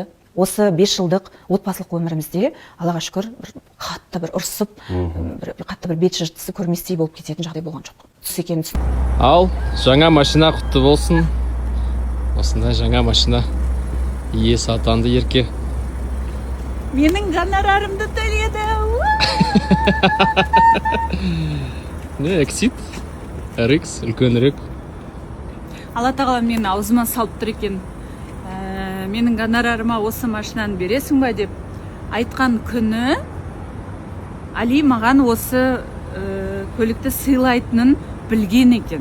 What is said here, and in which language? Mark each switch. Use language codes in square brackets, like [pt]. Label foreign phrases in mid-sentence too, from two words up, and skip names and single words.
[kk] Осы 5 жылдық отбасылық өмірімізде Аллаға шүкір қатты бір ұрсып, қатты бір бет жыртысы көрместей болып кететін жағдай болған жоқ. Түс екенін түсіндім. Ал, жаңа машина құтты болсын. Осындай жаңа машина иесі атанды ерке. Менің гонорарымды төледі. Не, Exit? RX, үлкенірек. Алла тағала мені аузыма салып тұр екен. Менің гонорарыма осы машинаны бересің ба деп айтқан күні Али маған осы көлікті сыйлайтынын білген екен.